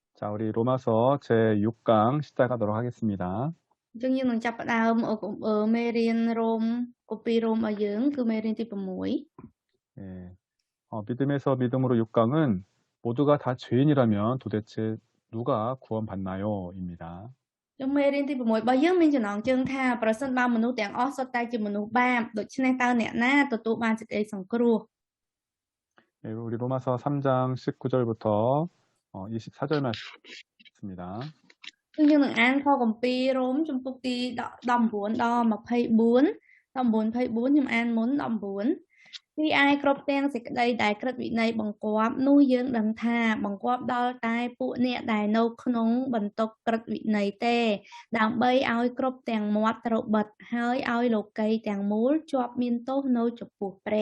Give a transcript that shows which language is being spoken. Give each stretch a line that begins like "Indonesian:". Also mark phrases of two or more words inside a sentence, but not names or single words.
Korean: 자, 우리 로마서 제6강 시작하도록 하겠습니다.
Vietnamese: Chứ như mình
Khmer: ចាប់ផ្ដើមởមេរៀនរ៉ូមកូពីរ៉ូមរបស់យើងគឺមេរៀនទី6
Korean: 예, 믿음에서 믿음으로 6강은 모두가 다 죄인이라면 도대체 누가 구원받나요? 입니다.
Khmer: trongមេរៀនទី6របស់យើងមានចំណងជើងថាប្រសិនបើមនុស្សទាំងអស់សុទ្ធតែជាមនុស្សបាបដូច្នេះតើអ្នកណាទទួលបានសេចក្តីសង្គ្រោះ
Korean: 예, 우리 로마서 3장 19절부터 24절 말씀입니다.
Khmer: គឺយើងនឹងអានខគម្ពីររ៉ូមជំពូកទី19ដល់24 19 24ខ្ញុំអានមុន19ពីឯគ្រប់ទាំងសេចក្តីដែលក្រឹតវិន័យបង្គាប់នោះយើងដឹងថាបង្គាប់ដល់តែពួកអ្នកដែលនៅក្នុងបន្ទុកក្រឹតវិន័យទេដើម្បីឲ្យគ្រប់ទាំងមាត់ត្រូវបិទហើយឲ្យលោកីទាំងមូលជាប់មានទោសនៅចំពោះព្រះ